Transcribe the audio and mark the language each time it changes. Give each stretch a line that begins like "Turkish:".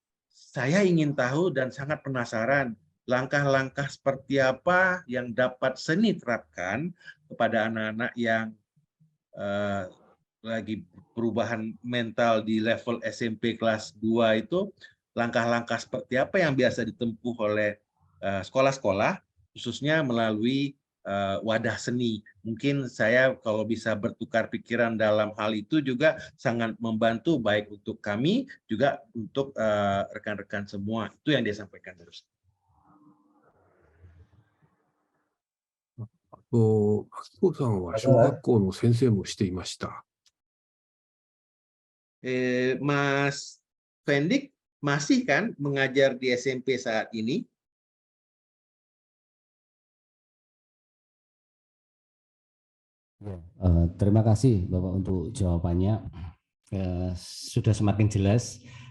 Indonesian: Saya ingin tahu dan sangat penasaran langkah-langkah seperti apa yang dapat seni terapkan kepada anak-anak yang lagi perubahan mental di level SMP kelas 2 itu, langkah-langkah seperti apa yang biasa ditempuh oleh sekolah-sekolah, khususnya melalui wadah seni. Mungkin saya kalau bisa bertukar pikiran dalam hal itu juga sangat membantu, baik untuk kami, juga untuk rekan-rekan semua. Itu yang dia sampaikan terus.
Japanese: 明子さんは小学校の先生もしていました。
Indonesian: Mas Fendik masih kan mengajar di SMP saat ini? Terima kasih Bapak untuk jawabannya. Sudah semakin jelas.